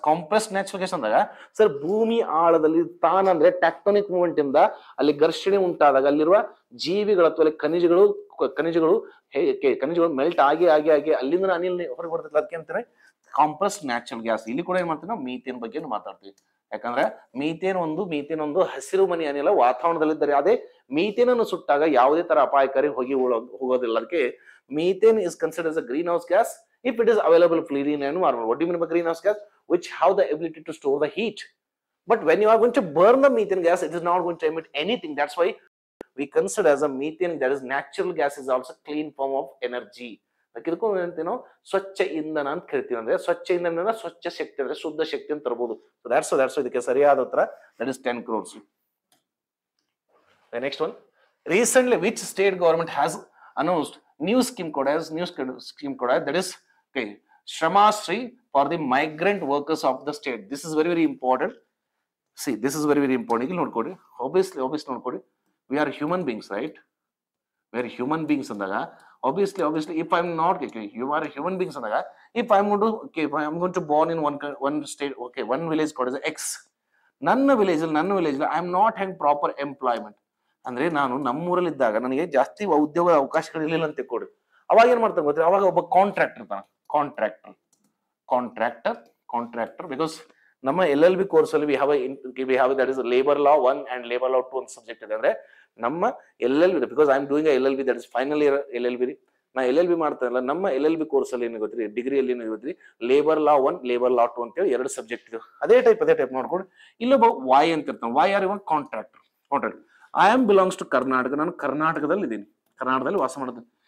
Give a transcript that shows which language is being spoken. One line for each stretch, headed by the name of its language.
Kannada: Compressed natural gas ಅಂದಾಗ sir ಭೂಮಿ ಆಳದಲ್ಲಿ ತಾನಂದ್ರೆ ಟ್ಯಾಕ್ಟೋನಿಕ್ ಮೂವ್ಮೆಂಟ್ ಇಂದ ಅಲ್ಲಿ ಘರ್ಷಣೆ ಉಂಟಾದಾಗ ಅಲ್ಲಿರುವ ಜೀವಿಗಳು ಅಥವಾ ಖನಿಜಗಳು ಖನಿಜಗಳು ಮೆಲ್ಟ್ ಆಗಿ ಆಗಿ ಆಗಿ ಅಲ್ಲಿಂದ ಅನಿಲ್ ಹೊರಗೆ ಬರ್ತೈತೆ, ಅದಕ್ಕೆ ಅಂತಾರೆ ಕಾಂಪ್ರೆಸ್ಡ್ ನ್ಯಾಚುರಲ್ ಗ್ಯಾಸ್. ಇಲ್ಲಿ ಕೂಡ ಏನ್ ಮಾಡ್ತೀವಿ ನಾವು ಮೀಥೇನ್ ಬಗ್ಗೆ ಮಾತಾಡ್ತೀವಿ. ಯಾಕಂದ್ರೆ ಮೀಥೇನ್ ಒಂದು ಹಸಿರು ಮನೆ ಅನಿಲ ವಾತಾವರಣದಲ್ಲಿದ್ದರೆ, ಅದೇ ಮೀಥೇನ್ ಅನ್ನು ಸುಟ್ಟಾಗ ಯಾವುದೇ ತರ ಅಪಾಯಕಾರಿ ಹೋಗೋದಿಲ್ಲ.
English: ಅದಕ್ಕೆ methane is considered as a greenhouse gas if it is available freely in environment. What do you mean by greenhouse gas? Which have the ability to store the heat. But when you are going to burn the methane gas, it is not going to emit anything. That's why we consider as a methane, that is natural gas, is also clean form of energy.
Kannada: ಇದಕ್ಕೇನೋ ಸ್ವಚ್ಛ ಇಂಧನ ಅಂತ ಕರಿತೀವಿ. ಅಂದ್ರೆ ಸ್ವಚ್ಛ ಇಂಧನ ಸ್ವಚ್ಛ ಶಕ್ತಿ ಅಂದ್ರೆ ಶುದ್ಧ ಶಕ್ತಿ ಅಂತ ತರಬಹುದು. ಸೊ that's ಇದಕ್ಕೆ ಸರಿಯಾದ ಉತ್ತರ,
English: that is 10 crores. The next one, recently which state government has announced new scheme code as that is okay, Shrama Shri for the migrant workers of the state. This is very important. See, this is very important.
Kannada: ಇಲ್ಲಿ ನೋಡ್ಕೊಳ್ಳಿ,
English: obviously ನೋಡ್ಕೊಳ್ಳಿ, we are human beings, right? We are human beings ಅಂದಾಗ obviously if I'm not okay, you are a human beings andaga, if I'm going to born in one state, okay, one village called as X, ನನ್ನ village I am not having proper employment.
Kannada: ಅಂದ್ರೆ ನಾನು ನಮ್ಮೂರಲ್ಲಿ ಇದ್ದಾಗ ನನಗೆ ಜಾಸ್ತಿ ಉದ್ಯೋಗ ಅವಕಾಶಗಳು ಇರಲಿಲ್ಲ ಅಂತ ಕೊಡಿ. ಅವಾಗ ಏನ್ ಮಾಡ್ತಾನೆ ಗೊತ್ತಾ, ಅವಾಗ ಒಬ್ಬ ಕಾಂಟ್ರಾಕ್ಟರ್ ಇರ್ತಾನೆ.
English: Contractor because ನಮ್ಮ LLB course ಅಲ್ಲಿ we have that is labor law 1 and labor law 2 ಅಂತ subject ಇದೆ. ಅಂದ್ರೆ ನಮ್ಮ LLB, because I am doing LLB, that is final year LLB.
Kannada: ನಾ LLB ಮಾಡ್ತಾನಲ್ಲ, ನಮ್ಮ LLB ಕೋರ್ಸ್ ಅಲ್ಲಿ ಏನು ಗೊತ್ತಿ, ಡಿಗ್ರಿಯಲ್ಲಿ ಏನು ಗೊತ್ತಿ, ಲೇಬರ್ ಲಾ 1 ಲೇಬರ್ ಲಾ 2 ಅಂತೇಳಿ 2 ಸಬ್ಜೆಕ್ಟ್ ಇದೆ. ಅದೇ ಟೈಪ್ ನೋಡ್ಕೊಂಡು ಇಲ್ಲೊಬ್ಬ ವಾಯ್ ಅಂತ ಇರ್ತಾನೆ. Y R even contractor.
English: I am belongs to Karnataka,
Kannada: ನಾನು ಕರ್ನಾಟಕದಲ್ಲಿ ಇದ್ದೀನಿ, ಕರ್ನಾಟಕದಲ್ಲಿ ವಾಸ ಮಾಡ್ತೀನಿ.